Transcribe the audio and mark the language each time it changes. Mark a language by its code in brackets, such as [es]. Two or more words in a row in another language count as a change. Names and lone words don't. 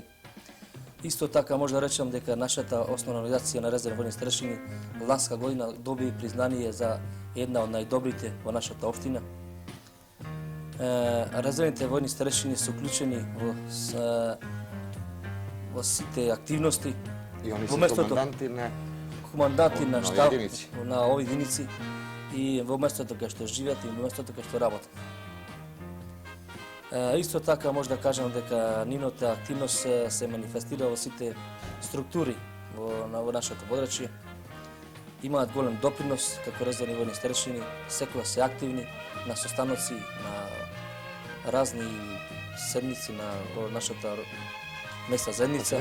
[mk] Исто така може да речем дека нашата основна организација на резервни војни старешини ланска година доби признание за една од најдобрите во нашата општина. Резервните војни старешини се уклучени во сите активности. И они се команданти на [sr] komandanti na ovoj štab, jedinici. na ovoj jedinici [mk] i во местото кај што живеат и во местото кај што работат. Исто така може да кажам дека нивната активност се манифестира во сите структури во нашето подрачје. Имаат голем допринос како резервни војни старешини, секогаш се активни на состаноци, на разни седмици во нашата месна заедница.